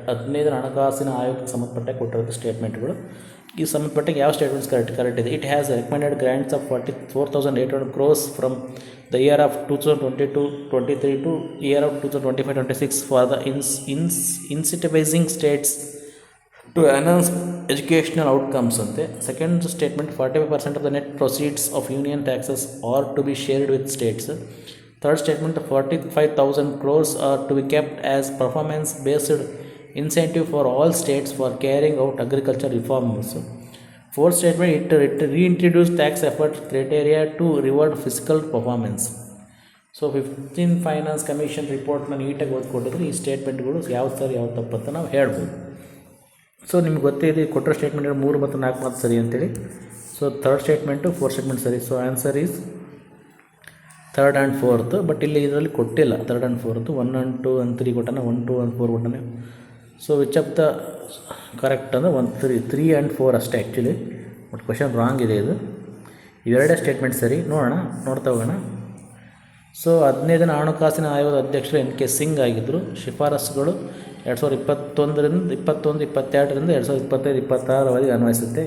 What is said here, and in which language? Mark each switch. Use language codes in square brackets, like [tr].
[kn] 15ನೇ ಹಣಕಾಸಿನ ಆಯೋಗಕ್ಕೆ ಸಂಬಂಧಪಟ್ಟ ಕೊಟ್ಟಿರೋದು ಸ್ಟೇಟ್ಮೆಂಟ್ಗಳು. ಈ ಸಂಬಂಧಪಟ್ಟಾಗ ಯಾವ ಸ್ಟೇಟ್ಮೆಂಟ್ಸ್ ಕರೆಕ್ಟ್ ಇದೆ? [en] it has recommended grants of 44,800 crores from the year of 2022-23 to year of 2025-26 for the incentivising states to enhance educational outcomes [kn] ante. [en] Second statement, 45% of the net proceeds of union taxes are to be shared with states. Third statement, 45,000 crores are to be kept as performance based incentive for all states for carrying out agriculture reforms. Fourth statement, it reintroduced tax effort criteria to reward fiscal performance. [kn] So 15th finance commission ರಿಪೋರ್ಟ್ನ ನೀಟಾಗಿ ಓದ್ಕೊಟ್ಟಿದ್ರೆ ಈ ಸ್ಟೇಟ್ಮೆಂಟ್ಗಳು ಯಾವ ಸರಿ ಯಾವ ತಪ್ಪಂತ ನಾವು ಹೇಳ್ಬೋದು. So ನಿಮ್ಗೆ ಗೊತ್ತಿದೆ ಕೊಟ್ಟರೋ statement 3 ಮತ್ತು 4 ಮಾತು ಸರಿ ಅಂತೇಳಿ. So third statement 4th statement ಸರಿ. [en] So answer is 3rd and 4th. [kn] But ಇಲ್ಲಿ ಇದರಲ್ಲಿ ಕೊಟ್ಟಿಲ್ಲ 3rd and 4th. 1 and 2 and 3 ಕೊಟ್ಟಾನೆ, 1, 2 and 4 ಕೊಟ್ಟಾನೆ. So which of the correct ಅಂದರೆ 1, 3 and 4 ಅಷ್ಟೇ ಆ್ಯಕ್ಚುಲಿ. ಬಟ್ ಕ್ವಶನ್ ರಾಂಗ್ ಇದೆ. ಇದು ಇವೆರಡೇ ಸ್ಟೇಟ್ಮೆಂಟ್ ಸರಿ. ನೋಡ್ತಾ ಹೋಗೋಣ. ಸೊ 15ನೇ ಹಣಕಾಸಿನ ಆಯೋಗದ ಅಧ್ಯಕ್ಷರು NK ಸಿಂಗ್ ಆಗಿದ್ದರು. ಶಿಫಾರಸುಗಳು 2021, 22, 2025, 26 ಅನ್ವಯಿಸುತ್ತೆ.